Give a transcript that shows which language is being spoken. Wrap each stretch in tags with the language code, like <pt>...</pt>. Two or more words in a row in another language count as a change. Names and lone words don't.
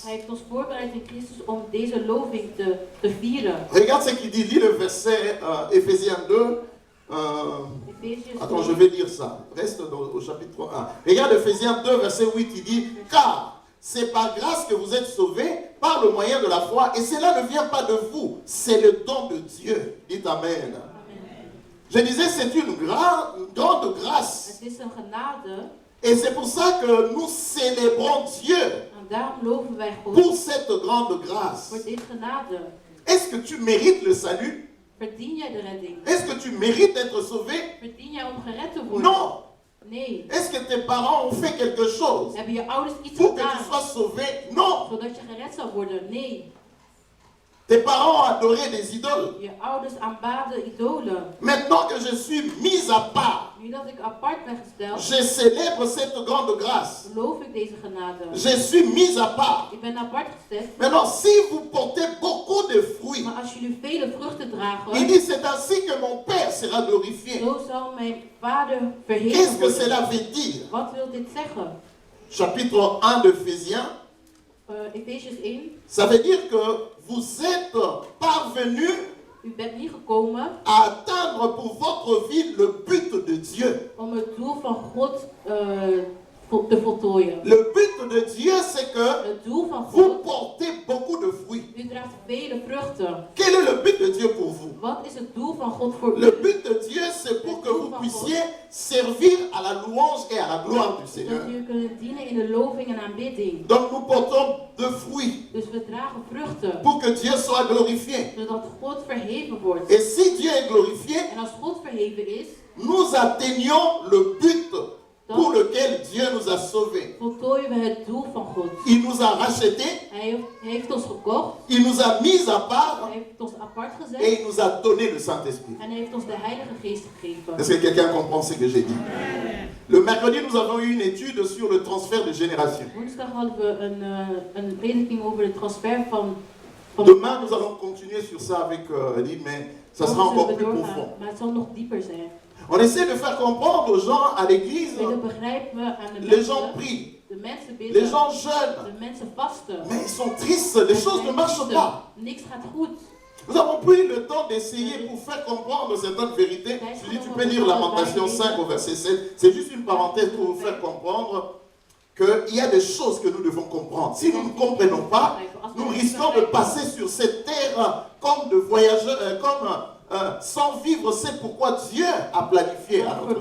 <nl>Hij heeft ons voorbereid in Christus om deze loving te vieren.</nl> <fr>Regarde ce qu'il dit. Lis le verset Éphésiens 2. Efesiërs Attends, 2. je vais lire ça. Reste au chapitre 1. Regarde Éphésiens 2, verset 8, il dit « Car c'est par grâce que vous êtes sauvés par le moyen de la foi, et cela ne vient pas de vous, c'est le don de Dieu. » Dites Amen. Amen. Je disais, c'est une grande grâce.</fr> <nl>Het is een genade</nl> <fr>Et c'est pour ça que nous célébrons Dieu</fr> <nl>en daarom loven wij God</nl> <fr>pour cette grande grâce.</fr> <nl>voor dit genade.</nl> <fr>Est-ce que tu mérites le salut?</fr> <nl>Verdien jij de redding?</nl> <fr>Est-ce que tu mérites d'être sauvé?</fr> <nl>Verdien jij om gered te worden?</nl> <fr>Non.</fr> <nl>Nee.</nl> <fr>Est-ce que tes parents ont fait quelque chose</fr> <nl>Hebben je ouders iets</nl> <fr>pour que tu</fr> <nl>gedaan</nl> <fr>sois sauvé? Non.</fr> <nl>zodat je gered zou worden? Nee.</nl> <fr>Tes parents ont adoré des idoles.</fr> <nl>Je ouders aanbaden idolen.</nl> <fr>Maintenant que je suis mis à part,</fr> <nl>Nu dat ik apart ben gesteld,</nl> <fr>je célèbre cette grande grâce.</fr> <nl>geloof ik deze genade.</nl> <fr>Je suis mis à part.</fr> <nl>Ik ben apart gesteld.</nl> <fr>Maintenant, si vous portez beaucoup de fruits,</fr> <nl>Maar als jullie vele vruchten</nl> <fr>il</fr> <nl>dragen,</nl> <fr>dit c'est ainsi que mon Père sera glorifié.</fr> <nl>zo zal mijn vader</nl> <fr>Qu'est-ce</fr> <nl>verheven</nl> <fr>que cela</fr> <nl>worden.</nl> <fr>veut dire?</fr> <nl>Wat wil dit zeggen?</nl> <fr>Chapitre 1 d'Éphésiens, Efesiërs 1. ça veut dire que vous êtes parvenus</fr> <nl>U bent niet gekomen</nl> <fr>à atteindre pour votre vie le but de Dieu.</fr> <nl>om het doel van God te voltooien.</nl> <fr>Le but de Dieu, c'est que</fr> <nl>Het doel van</nl> <fr>vous</fr> <nl>God,</nl> <fr>portez beaucoup de fruits.</fr> <nl>u draagt vele vruchten.</nl> <fr>Quel est le but de Dieu pour vous?</fr> <nl>Wat is het doel van God voor</nl> <fr>Le</fr> <nl>u?</nl> <fr>but de Dieu, c'est pour que vous puissiez servir à la louange et à la gloire du Seigneur.</fr> <nl>Dat u kunt dienen in de loving en aanbidding.</nl> <fr>Donc nous portons de fruits</fr> <nl>Dus we dragen vruchten,</nl> <fr>pour que Dieu soit glorifié.</fr> <nl>zodat God verheven wordt.</nl> <fr>Et si Dieu est glorifié,</fr> <nl>En als God verheven is,</nl> <fr>nous atteignons le but pour lequel Dieu nous a sauvés.</fr> <nl>voltooien we het doel van God.</nl> <fr>Il nous a rachetés,</fr> <nl>Hij heeft ons gekocht,</nl> <fr>il nous a mis à part</fr> <nl>hij heeft ons apart</nl> <fr>et</fr> <nl>gezet</nl> <fr>il nous a donné le Saint-Esprit.</fr> <nl>en hij heeft ons de Heilige Geest gegeven.</nl> <fr>Est-ce que quelqu'un comprend ce que j'ai dit? Le mercredi, nous avons eu une étude sur le transfert de génération.</fr> <nl>Woensdag hadden we een prediking over de transfer van</nl> <fr>Demain, nous allons continuer sur ça avec Elie, mais ça sera</fr> <nl>Morgen zullen</nl> <fr>encore</fr> <nl>we</nl> <fr>plus</fr> <nl>doorgaan,</nl> <fr>profond.</fr> <nl>maar het zal nog dieper zijn.</nl> <fr>On essaie de faire comprendre aux gens à l'église,</fr> <nl>We willen begrijpen aan de</nl> <fr>les gens</fr> <nl>mensen,</nl> <fr>prient,</fr> <nl>de mensen</nl> <fr>les</fr> <nl>bidden,</nl> <fr>gens jeûnent,</fr> <nl>de mensen vasten.</nl> <fr>mais ils sont tristes, les choses ne marchent pas.</fr> <nl>Niks gaat goed.</nl> <fr>Nous avons pris le temps d'essayer pour faire comprendre certaines vérités. Je dis, tu peux lire Lamentation 5 au verset 7. C'est juste une parenthèse pour vous faire comprendre qu'il y a des choses que nous devons comprendre. Si nous ne comprenons pas, nous risquons de passer sur cette terre comme de voyageurs, sans vivre c'est pourquoi Dieu a planifié à notre</fr>